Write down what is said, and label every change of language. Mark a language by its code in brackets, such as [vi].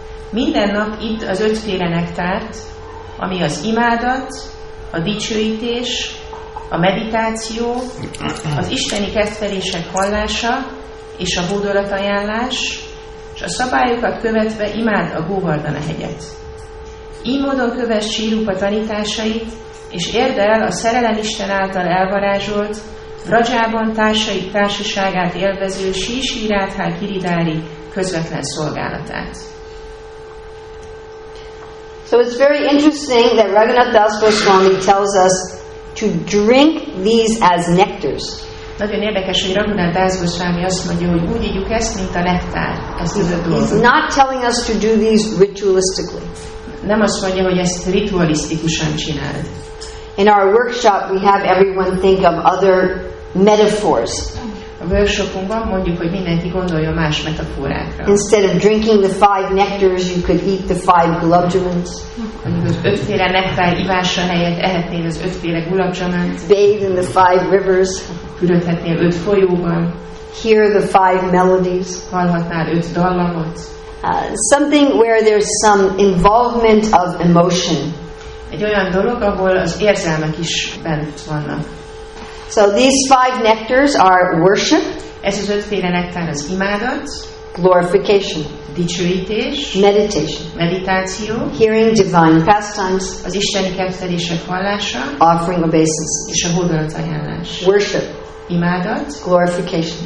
[hu] Minden nap itt az 5 féle nektárt, ami az imádat, a dicsőítés, a meditáció, az isteni kedvelések hallása és a hódolatajánlás, és a szabályokat követve imád a Govardhana hegyet. Így módon kövess Sri Rupa tanításait, és érd el a szerelem Isten által elvarázsolt, Vrajában társaik társaságát élvező Sri Radha Giridári közvetlen szolgálatát. [en] So it's very interesting that Raghunath Das Goswami tells us to drink these as nectars. [hu] Nagyon érdekes, hogy Raghunath Das Goswami azt mondja, hogy úgy ígyjuk ezt, mint a nektár. [en] He's not telling us to do these ritualistically. [hu] Nem azt mondja, hogy ezt ritualisztikusan csináld. [en] In our workshop, we have everyone think of other metaphors. [hu] A workshopunkban mondjuk, hogy mindenki gondoljon más metaforákra. [en] Instead of drinking the 5 nectars, you could eat the 5 gulabjamans. [hu] Mondjuk az 5 féle nektár ivása helyett ehetnél az 5 féle gulabjamant. [en] Bathe in the 5 rivers. [hu] Fürödhetnél 5 folyóban. [en] Hear the 5 melodies. [hu] Hallhatnál 5 dallamot. [en] Something where there's some involvement of emotion. [hu] Egy olyan dolog, ahol az érzelmek is bent vannak. [en] So these 5 nectars are worship, [hu] Ez az 5 féle nektár az imádat, [en] glorification, [hu] dicsőítés, [en] meditation, [hu] meditáció, [en] hearing divine pastimes, [hu] az isteni kedvelések hallása, [en] offering obeisances, [hu] és a hódolatajánlás. [en] worship, [hu] Imádat, [en] glorification,